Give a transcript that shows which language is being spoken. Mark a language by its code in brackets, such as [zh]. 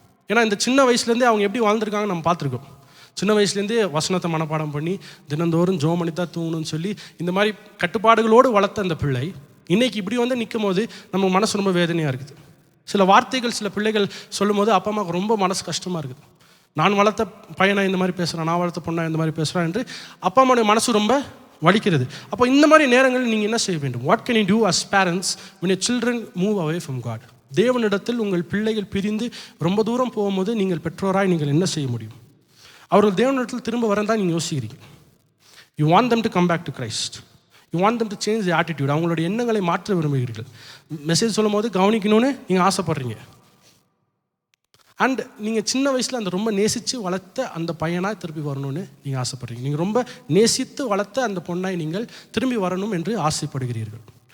[ta] ஏன்னா இந்த சின்ன வயசுலேருந்தே அவங்க எப்படி வாழ்ந்துருக்காங்க நம்ம பார்த்துருக்கோம். சின்ன வயசுலேருந்தே வசனத்தை மனப்பாடம் பண்ணி தினந்தோறும் ஜோம் பண்ணி தான் தூங்கணும்னு சொல்லி இந்த மாதிரி கட்டுப்பாடுகளோடு வளர்த்த அந்த பிள்ளை இன்றைக்கி இப்படி வந்து நிற்கும் போது நம்ம மனசு ரொம்ப வேதனையாக இருக்குது. சில வார்த்தைகள் சில பிள்ளைகள் சொல்லும் போது அப்பா அம்மாவுக்கு ரொம்ப மனசு கஷ்டமாக இருக்குது. நான் வளர்த்த பையனை இந்த மாதிரி பேசுகிறேன், நான் வளர்த்த பொண்ணை இந்த மாதிரி பேசுகிறேன் என்று அப்பா அம்மாவுடைய மனசு ரொம்ப வலிக்கிறது. அப்போ இந்த மாதிரி நேரங்களில் நீங்கள் என்ன செய்ய வேண்டும்? [en] What can you do as parents when your children move away from God? [ta] தேவனிடத்தில் உங்கள் பிள்ளைகள் பிரிந்து ரொம்ப தூரம் போகும்போது நீங்கள் பெற்றோராய் நீங்கள் என்ன செய்ய முடியும்? அவர்கள் தேவனிடத்தில் திரும்ப வரதான் தான் நீங்கள் யோசிக்கிறீங்க. [en] You want them to come back to Christ. You want them to change their attitude. [ta] அவங்களுடைய எண்ணங்களை மாற்ற விரும்புகிறீர்கள். மெசேஜ் சொல்லும் போது கவனிக்கணும்னு நீங்கள் ஆசைப்படுறீங்க. அண்ட் நீங்கள் சின்ன வயசில் அந்த ரொம்ப நேசித்து வளர்த்த அந்த பையனாக திரும்பி வரணும்னு நீங்கள் ஆசைப்படுறீங்க. நீங்கள் ரொம்ப நேசித்து வளர்த்த அந்த பொண்ணாய் நீங்கள் திரும்பி வரணும் என்று ஆசைப்படுகிறீர்கள்.